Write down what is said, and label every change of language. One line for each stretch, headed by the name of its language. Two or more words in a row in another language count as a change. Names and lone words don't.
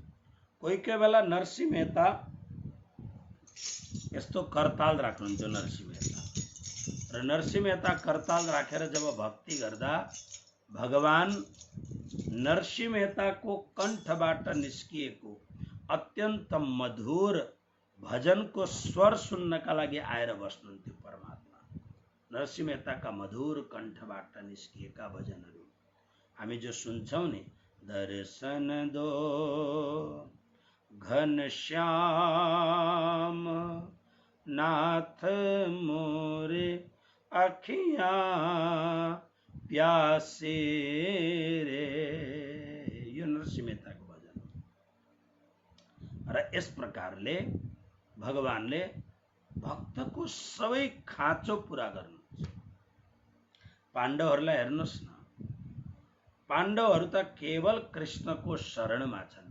Nepali: कोही कोही बेला नरसिंह मेहता यस्तो करताल राख्नुहुन्थ्यो नरसिंह मेहता, र नरसिंह मेहता करताल राखेर जब भक्ति गर्दा भगवान नरसिंह मेहताको कण्ठबाट निस्किएको अत्यन्त मधुर भजनको स्वर सुन्नका लागि आएर बस्नुहुन्थ्यो। परमात्मा नरसिंह मेहताका मधुर कण्ठबाट निस्किएका भजनहरू हामी जो सुन्छौं नि,
Hindi: दर्शन दो घनश्याम नाथ मोरे अखियां प्यासे रे,
Nepali: यो नरसिंह मेहताको भजन। र यस प्रकारले भगवानले भक्तको सबै खाँचो पूरा गर्नुहुन्छ। पाण्डवहरूलाई हेर्नुहोस् न, पाण्डवहरू त केवल कृष्णको शरणमा छन्।